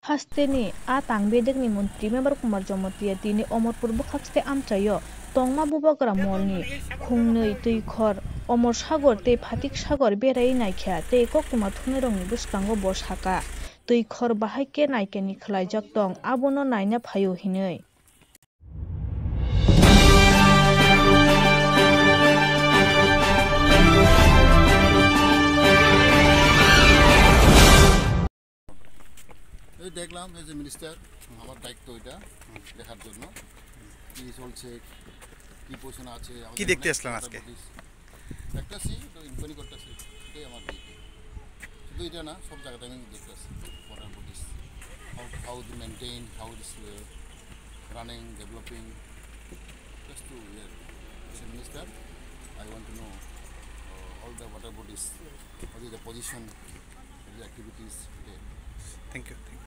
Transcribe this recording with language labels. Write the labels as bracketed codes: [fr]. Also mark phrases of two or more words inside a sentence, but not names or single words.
[trp] Teni a tangbedekni mantri member Kumar Jamatia tini Omorpur bukhaste amchayo tongma bubagra molni khungnei teikhor Omor Sagor tei Phatik Sagor berai naikha tei kokuma thunirokni bwskango bo saka teikhor bahai ke naikani khlaijak tong abono naina phaio hinui. [bn] দেখলাম [en] as a minister [bn] আমার দায়িত্ব এটা দেখার জন্য কি চলছে কি পজিশনে আছে কি দেখতে আসলেন আজকে একটা সি তো ইনকোয়ারি করতেছি এটাই আমার ডিউটি শুধু এটা না সব জায়গাতে আমি দেখতে আসছি [en] water bodies how they maintain how it is running developing just to as a minister I want to know all the water bodies what is the position of the activities today. Thank you.